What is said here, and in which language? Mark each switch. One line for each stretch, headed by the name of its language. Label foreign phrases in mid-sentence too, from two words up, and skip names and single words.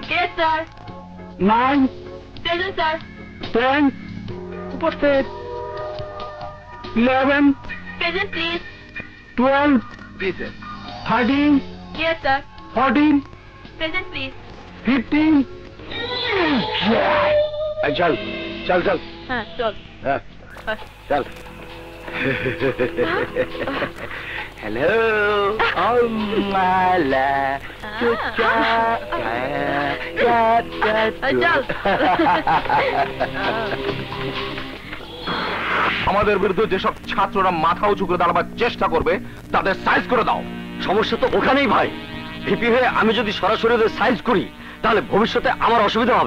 English: Yes, sir. 9. Present, sir. 10. Upasthit. 11. Present, please. 12. Please, sir. 13. Yes, sir. 14. Present, please. 15.
Hindi: चल चल चल हाँ, चल. चल हेलो माला
Bangla: আমাদের বিরুদ্ধে যেসব ছাত্ররা মাথা উঁচু করে দাঁড়াবার চেষ্টা করবে তাদের সাইজ করে দাও। সমস্যা তো ওখানেই ভাই। ভিপি হয়ে আমি যদি সরাসরি ওদের সাইজ করি তাহলে ভবিষ্যতে আমার অসুবিধা হবে।